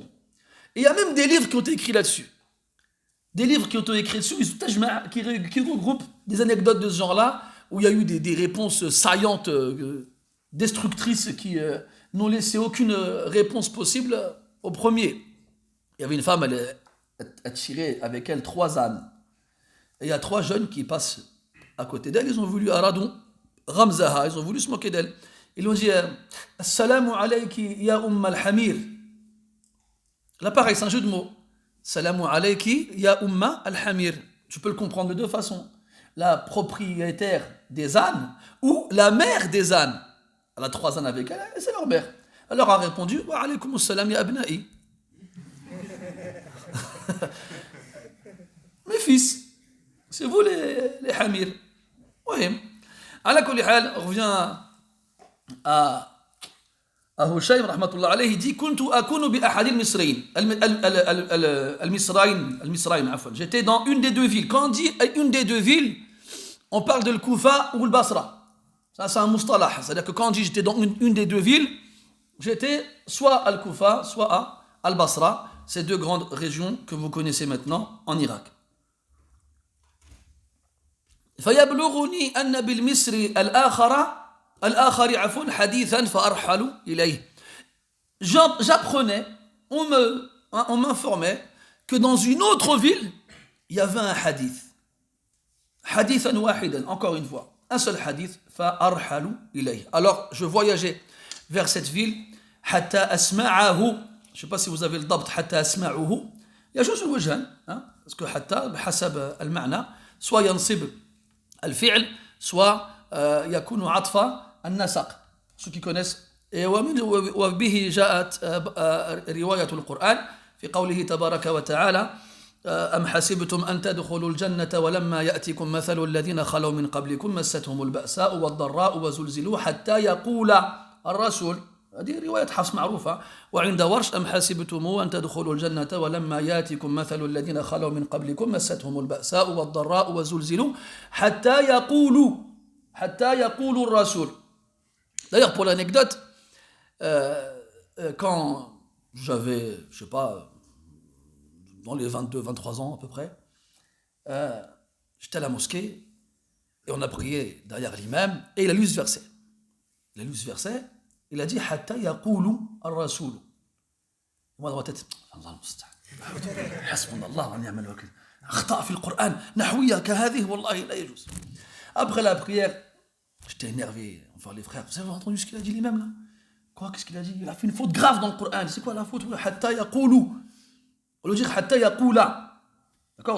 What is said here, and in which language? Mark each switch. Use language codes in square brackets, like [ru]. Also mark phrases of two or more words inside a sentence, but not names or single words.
[fr] Et il y a même des livres qui ont été écrits là-dessus. Des livres qui ont été écrits dessus, qui regroupent des anecdotes de ce genre-là, où il y a eu des réponses saillantes, destructrices, qui n'ont laissé aucune réponse possible au premier. Il y avait une femme, elle tirait avec elle 3 ânes. Et il y a 3 jeunes qui passent à côté d'elle, ils ont voulu Aradon, Ramzaha, ils ont voulu se moquer d'elle. Ils lui ont dit [ar] السلام عليكِ يا الحمير. [fr] Là pareil, c'est un jeu de mots. [ar] سلام عليكِ يا الحمير. [fr] Tu peux le comprendre de 2 façons. La propriétaire des ânes ou la mère des ânes. Elle a 3 ânes avec elle, et c'est leur mère. Elle leur a répondu [ar] وعليكم السلام يا أبنائي. [fr] Mes fils, c'est vous les hamirs. Oui. [ar] على كل حال, [fr] on revient à Hushaym [ar] رحمة الله عليه, [fr] il dit [ar] كنت أكون بأحد المصرين المصرين عفوا. [fr] J'étais dans une des 2 villes. Quand on dit une des 2 villes, on parle de Kufa ou le Basra. Ça c'est un mustalah, c'est-à-dire que quand on dit j'étais dans une des 2 villes, j'étais soit à Al-Kufa, soit à Al-Basra, ces 2 grandes régions que vous connaissez maintenant en Irak. [ar] فيبلغني أن بالمصر الآخر حديثا فأرحل إليه. [fr] j'apprenais, on m'informait que dans une autre ville, il y avait un hadith. [ar] حديثا واحدا, [fr] encore une fois. Un seul hadith, [ar] فأرحل إليه. [fr] Alors, je voyageais vers cette ville, [ar] حتى أسمعه. [fr] Je ne sais pas si vous avez le dabt, [ar] حتى أسمعه. [fr] Il y a juste le wajhan, hein, parce que hatta, [ar] بحسب المعنى, soit ينصب الفعل, soit يكون عطف النسق. [fr] Ceux qui connaissent. [ar] وبه جاءت رواية القرآن في قوله تبارك وتعالى أم حسبتم أن تدخلوا الجنة ولما يأتكم مثل الذين خلوا من قبلكم مستهم البأساء والضراء وزلزلوا حتى يقول الرسول. هذه رواية حفص معروفة. وعند ورش أم حسبتم أن تدخلوا الجنة ولما يأتكم مثل الذين خلوا من قبلكم مستهم البأساء والضراء وزلزلوا حتى يقول الرسول. [fr] D'ailleurs, pour l'anecdote, quand j'avais, je sais pas, dans les 22-23 ans à peu près, j'étais à la mosquée et on a prié derrière l'imam et il a lu ce verset. Il a dit [ar] حتى يقول الرسول. [fr] Moi dans ma tête, [ar] حسبنا الله ونعم الوكيل. أخطأ في القرآن نحوية كهذه والله لا يجوز. [fr] Après la prière, j'étais énervé envers les frères. Vous avez entendu ce qu'il a dit l'imam là? Quoi, qu'est-ce qu'il a dit? Il a fait une faute grave dans le Coran. C'est quoi la faute? [ar] حتى يقولُ. [fr] On veut dire [ar] حتى يقولَ. [fr] D'accord?